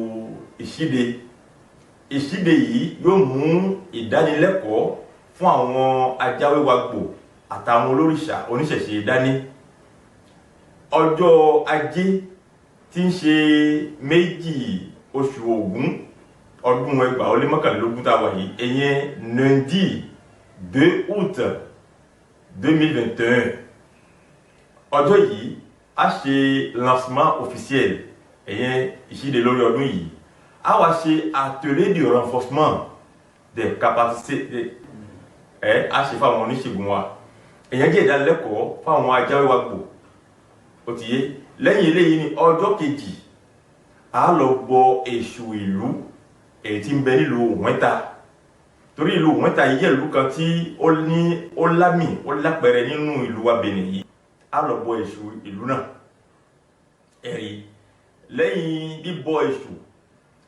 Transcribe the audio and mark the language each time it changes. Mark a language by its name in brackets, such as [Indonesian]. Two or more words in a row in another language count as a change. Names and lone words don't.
[Yoruba] ìṣíde yìí yóò mú ìdánilẹ́kọ̀ọ́ fún àwọn ajáwéwàgbò àtàwọn olórìṣà oníṣẹ̀ṣe dání ọjọ́ ajé tí ń ṣe 2 oṣù Ògún ọdún 2021 tá a wà yìí ẹ̀yẹn [French] lundi 2 août [Yoruba] 2021 ọjọ́ yìí a ṣe [French] lancement officiel [Yoruba] ẹ̀yẹn ìṣíde lórí ọdún yìí a wá ṣe [French] atelier de renforcement des [Yoruba] capacités a ṣe fáwọn oníṣègùn wa èyàn jẹ́ ìdánilẹ́kọ̀ọ́ fáwọn ajáwéwàgbò ó ti yé lẹ́yìn eléyìí ní ọjọ́ kejì a lọ bọ èṣù ìlú èyí tí ń bẹ nílùú Òwẹ́ta torí ìlú Òwẹ́ta yìí jẹ́ ìlú kan tí ó lámì ó lápẹẹrẹ nínú ìlú wa Benin yìí a lọ bọ èṣù ìlú náà ẹ̀rí lẹ́yìn bíbọ èṣù